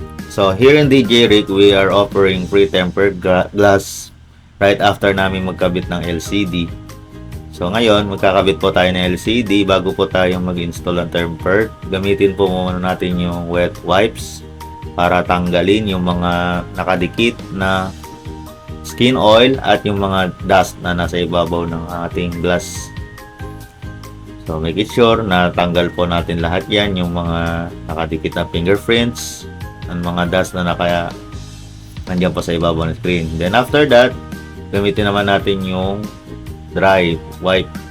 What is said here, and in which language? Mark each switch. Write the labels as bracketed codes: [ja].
[en] So, here in DJ Rick, we are offering free tempered glass right after [tl] namin magkabit ng [en] LCD. [tl] So, ngayon, magkakabit po tayo ng LCD bago po tayo mag-install ng tempered. Gamitin po muna natin yung wet wipes para tanggalin yung mga nakadikit na skin oil at yung mga dust na nasa ibabaw ng ating glass. [en] So, make it sure [tl] na tanggal po natin lahat yan, yung mga nakadikit na fingerprints, ang mga dust na nandiyan po sa ibabaw ng screen. [en] Then, after that, [tl] gamitin naman natin yung [en] dry wipe.